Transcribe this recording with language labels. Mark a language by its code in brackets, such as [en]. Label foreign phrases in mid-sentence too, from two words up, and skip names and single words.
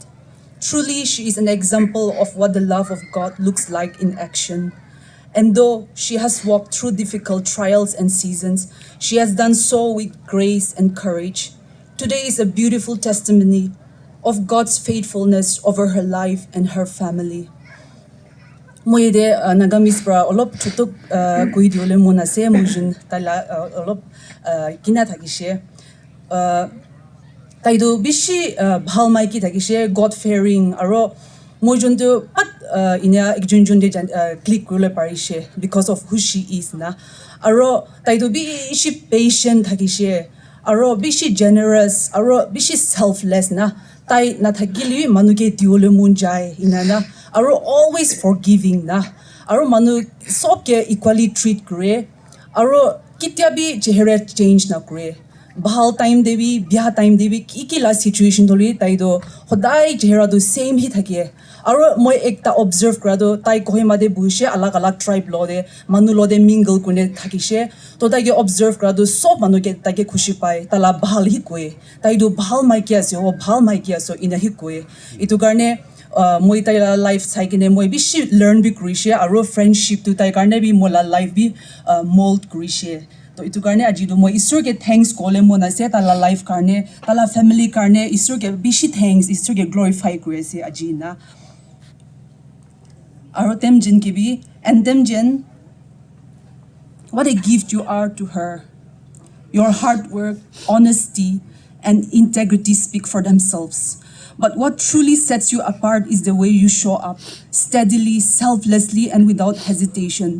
[en] Truly, she is an example of what the love of God looks like in action. And though she has walked through difficult trials and seasons, she has done so with grace and courage. Today is a beautiful testimony of God's faithfulness over her life and her family. [nag] Moide nagamis pra olop chutuk kui diole mona se mujin tala olop kina thakishe taido bishi bhal mai ki thakishe [en] God fearing [nag] aro mojun to pat inya ekjun jun de click kule parishe [en] because of who she is [nag] na aro taido bishi patient thakishe aro bishi generous aro bishi selfless na tai na thakili manuke diole mun jai inana [en] are always forgiving [nag] na aro manu sobke [en] equally treat [nag] kre aro kitya bi chehra change na kre bahal time debi bya time debi ki la situation doli tai do hodai chehra do same hi thake aro moi ekta observe kra do tai kohima de buishe alag alag tribe lo de manu lo de mingle kune thakishe to tai ge observe kra do sob manu ke ta ke khushi pai tala bahal hi koe tai do bahal mai kya se ho bahal mai kya so ina hi koe itu karne moi tai la life saikine moi bishi learn bi krishe aro friendship tu tai karne bi mola life bi mold krishe to itu karne aji do moi isur ke thanks kole mona se ta la life karne ta la family karne isur ke bishi thanks isur ke glorify krise aji na aro Temjen ki bi [en] and Temjen what a gift you are to her. Your hard work, honesty, and integrity speak for themselves. But what truly sets you apart is the way you show up, steadily, selflessly, and without hesitation.